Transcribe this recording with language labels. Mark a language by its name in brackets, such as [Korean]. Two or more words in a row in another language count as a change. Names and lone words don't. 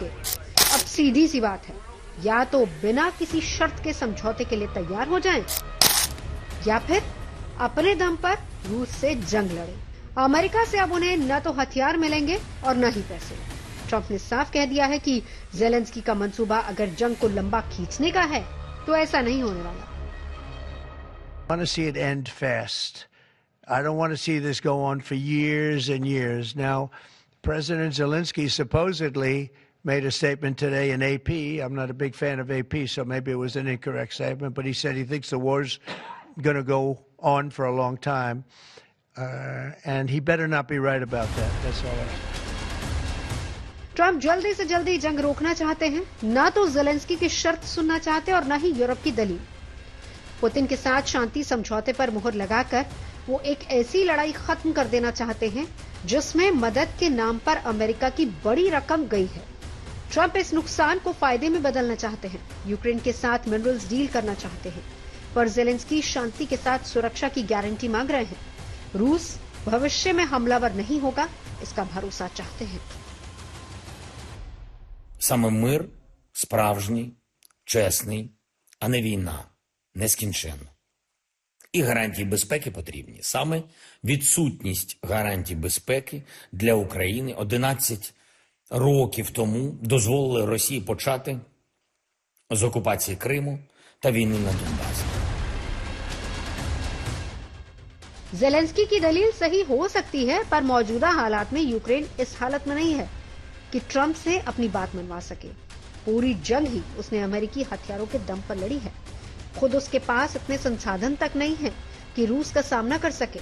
[Hindi] अब सीधी सी बात है, या तो बिना किसी शर्त के समझौते के लिए तैयार हो जाएं, या फिर अपने दम पर रूस से जंग लड़े। अमेरिका से अब उन्हें न तो हथियार मिलेंगे और न ही पैसे। ट्रंप ने साफ कह दिया है कि जेलेंस्की का मंसूबा अगर जंग को लंबा खींचने का है तो ऐसा नहीं होने वाला। [English] I want to see it end fast. I don't want to see this go on for years and years. Now, President Zelensky supposedly made a statement today in AP. I'm not a big fan of AP, so maybe it was an incorrect statement, but he said he thinks the war's going to go on for a long time, and he better not be right about that. That's all I say. [Hindi] ट्रंप जल्दी से जल्दी जंग रोकना चाहते हैं, ना तो जेलेंस्की की शर्त सुनना चाहते और न ही यूरोप की दलील। पुतिन के साथ शांति समझौते पर मुहर लगाकर वो एक ऐसी लड़ाई खत्म कर देना चाहते हैं जिसमें मदद के नाम पर अमेरिका की बड़ी रकम गई है। ट्रंप इस नुकसान को फायदे में बदलना चाहते हैं, यूक्रेन के साथ [English] minerals deal [Hindi] करना चाहते हैं, पर जेलेंस्की शांति के साथ सुरक्षा की गारंटी मांग रहे हैं। रूस भविष्य में हमलावर नहीं होगा, इसका भरोसा चाहते हैं। [Ukrainian] Саме мир справжній, чесний, а не війна, нескінченна. І гарантії безпеки потрібні. Саме відсутність гарантій безпеки для України 11 років тому дозволили Росії почати з окупації Криму та війни на Донбасі. [Hindi] जेलेंस्की की दलील सही हो सकती है, पर मौजूदा हालात में यूक्रेन इस हालत में नहीं है कि ट्रंप से अपनी बात मनवा सके। पूरी जंग ही उसने अमेरिकी हथियारों के दम पर लड़ी है। खुद उसके पास इतने संसाधन तक नहीं है कि रूस का सामना कर सके।